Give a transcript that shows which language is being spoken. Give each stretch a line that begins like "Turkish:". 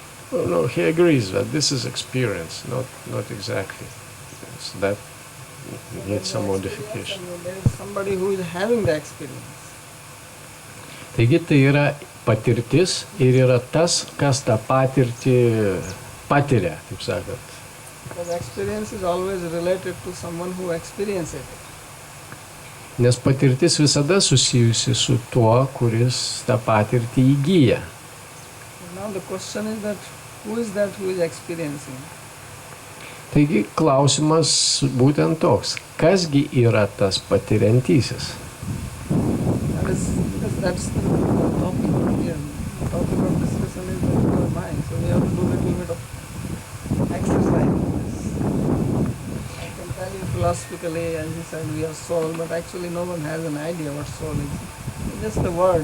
English: Well, no, he agrees that this is experience, not exactly. So that needs some modification. There is somebody who is having the experience.
Lithuanian: Taigi tai yra patirtis ir yra tas, kas tą patirtį patiria, taip sakant.
English: Because experience is always related to someone who experiences it.
Lithuanian: Nes patirtis visada susijusi su tuo, kuris tą patirtį įgyja.
English: Now the question is that who is experiencing?
Lithuanian: Taigi klausimas būtent toks, kasgi yra tas patiriantysis?
English: That's the topic here. The topic of discussion is the mind. So we have to do a little bit of exercise. I can tell you philosophically, as you said, we are soul, but actually no one has an idea what soul is. It's just a word.